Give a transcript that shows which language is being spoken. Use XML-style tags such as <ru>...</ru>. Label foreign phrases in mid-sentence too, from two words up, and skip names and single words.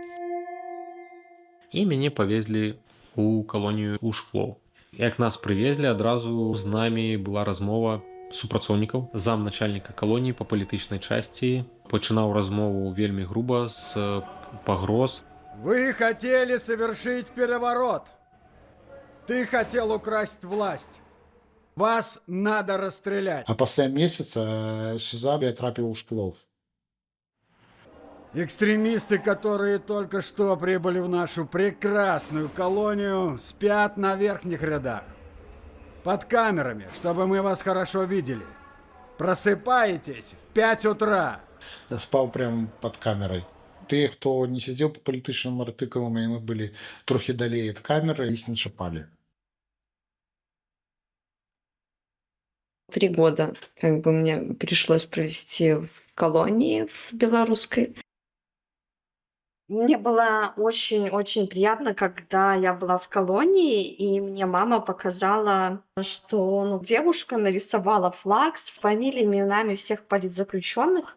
<be>І мяне павезлі у калонію ў Шклоў. Як нас прывезлі, адразу з намі была размова супрацоўнікаў. Замначальніка калоніі па палітычнай часці пачынаў размову вельмі груба, з пагроз.</be> <ru>Вы хотели совершить переворот. Ты хотел украсть власть. Вас надо расстрелять.</ru> <be>А пасля месяца ШИЗА я трапіў у Шклоў.</be> <ru>Экстремисты, которые только что прибыли в нашу прекрасную колонию, спят на верхних рядах. Под камерами, чтобы мы вас хорошо видели. Просыпаетесь в 5 утра. Спаў прям под камерой.</ru> <be>Тыя, хто не сидзеў по палітычным артыкулам, яны былі трохі далей ад камеры, іх не чапалі.</be> <ru>3 года как бы мне пришлось провести в колонии в белорусской. Мне было очень-очень приятно, когда я была в колонии, и мне мама показала, что девушка нарисовала флаг с фамилиями, именами всех политзаключенных.</ru>